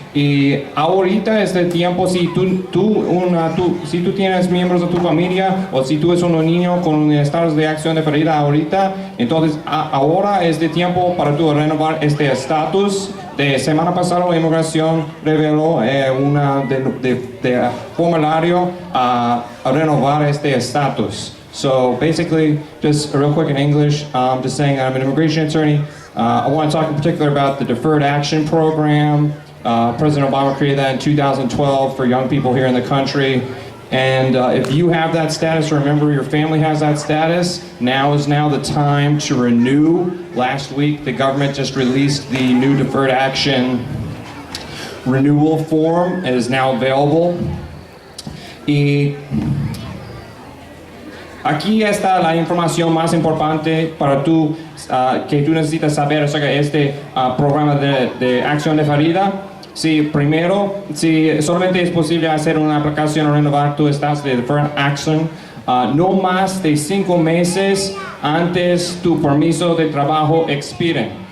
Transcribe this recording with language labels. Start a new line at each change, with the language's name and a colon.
Spanish: Y ahorita este tiempo, si tú tienes miembros de tu familia o si tú eres un niño con estados de acción deferida ahorita, entonces ahora es de tiempo para tú renovar este estatus. De semana pasada la inmigración reveló de formulario a renovar este estatus.
English: So basically, just real quick in English, just saying I'm an immigration attorney. I want to talk in particular about the Deferred Action Program. President Obama created that in 2012 for young people here in the country. And if you have that status, or remember your family has that status, now is the time to renew. Last week, the government just released the new Deferred Action renewal form. It is now available.
Spanish: Aquí está la información más importante para tú, que tú necesitas saber acerca de este programa de acción deferida. Sí, primero, si solamente es posible hacer una aplicación o renovar tu estatus de Deferred Action, no más de 5 meses antes tu permiso de trabajo expire.